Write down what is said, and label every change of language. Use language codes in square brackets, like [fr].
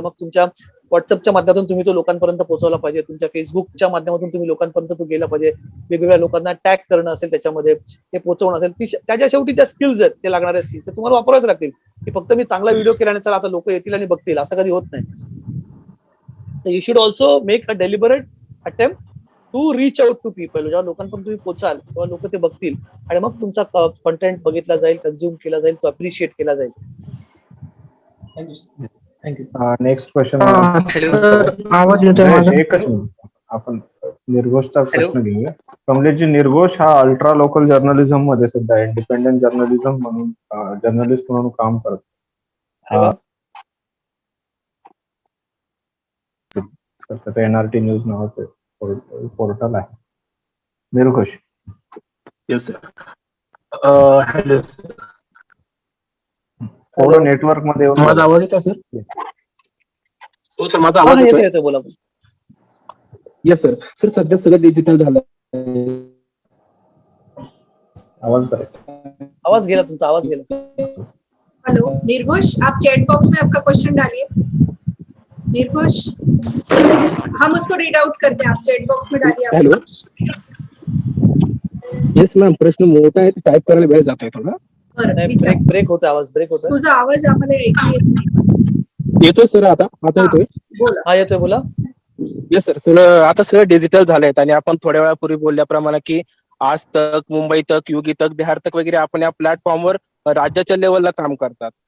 [mr] मग तुमच्या व्हॉट्सअपच्या माध्यमातून तुम्ही तो लोकांपर्यंत पोहोचवला पाहिजे, तुमच्या फेसबुकच्या माध्यमातून तुम्ही लोकांपर्यंत तो गेला पाहिजे, वेगवेगळ्या लोकांना टॅग करणं असेल, त्याच्यामध्ये ते पोहोचवणं असेल, त्याच्या शेवटी ज्या स्किल्स आहेत, ते लागणाऱ्या स्किल्स ते तुम्हाला वापरावेच लागतील. की फक्त मी चांगला व्हिडिओ केला आणि चला आता लोक येतील आणि बघतील, असं कधी होत नाही. [en] तर you should also make a deliberate attempt to reach out to people. [mr] जेव्हा लोकांपर्यंत तुम्ही पोचाल तेव्हा लोक ते बघतील आणि मग तुमचा कॉन्टेंट बघितला जाईल, कन्झ्युम केला जाईल, तो अप्रिशिएट केला जाईल. [en] Thank you. Next question. [mr] आवाज येतोय माझा? एकच मिनिट, आपण निर्घोषचा प्रश्न घेऊया. कमलेशजी, निर्घोष हा अल्ट्रा लोकल जर्नलिझम मध्ये सुद्धा इंडिपेंडेंट जर्नलिझम म्हणून जर्नलिस्ट म्हणून काम करतो. त्याचं NRT न्यूज नावाचं पोर्टल आहे. निर्घोष. [en] Yes sir. Hello, [mr] थोडं नेटवर्क मध्ये येऊन माझा आवाज येतोय सर? हो सर, माझा आवाज येतोय. बोला. [en] Yes sir. [mr] सर सध्या सगळं डिजिटल झालं. आवाज गेला तुमचा, आवाज गेला. [hi] हेलो निर्घोष, आप चैट बॉक्स में आपका क्वेश्चन डालिए. निर्घोष, हम उसको रीड आउट करते हैं, आप चैट बॉक्स में डालिए. [en] Hello. [mr] येस मॅम, प्रश्न मोठा आहे, टाइप करायला वेळ जातोय थोडा. ब्रेक होता, आवाज ब्रेक होता. तुझा आवाज आम्हाला ऐकू येत नाही. येतोय सर आता? आता येतोय? हा येतोय, बोला. [en] Yes sir. [mr] सगळं आता सगळं डिजिटल झालंय आणि आपण थोड्या वेळापूर्वी बोलल्याप्रमाणे की आज तक, मुंबई तक, युगी तक, बिहार तक वगैरे आपण या प्लॅटफॉर्मवर राज्याच्या लेवलला काम करतात.